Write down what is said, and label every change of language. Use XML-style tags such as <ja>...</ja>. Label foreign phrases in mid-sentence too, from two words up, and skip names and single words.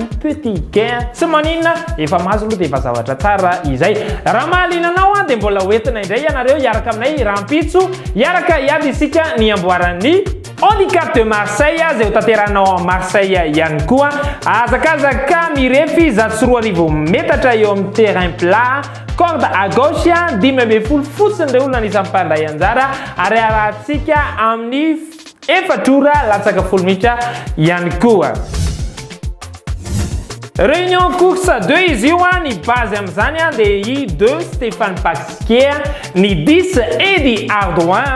<fr>petit gain</fr> <mg>sy maninona efa mahazo aloha dia efa zavatra tsara izay raha mahalinanao dia mbola hoentina indray ianareo iaraka aminay rampitso iaraka iady isika ny amboaran'ny handicap de Marseille zay ho tanteranao a Marseille ihany koa azakazaka mirefy zato sy roa arivo metatra eo amin'ny</mg> <fr>terrain plat corde à gauche</fr> <mg>10 fotsiny ireo olona anisan'ny mpandray anjara ary arahantsika amin'ny efatrora latsaka folo minitra ihany koa.</mg> <fr>Réunion course</fr> <mg>2 izy io ny base amin'izany dia i 2 Stéphane Pasquier ny 10 Eddie Ardouin.</mg>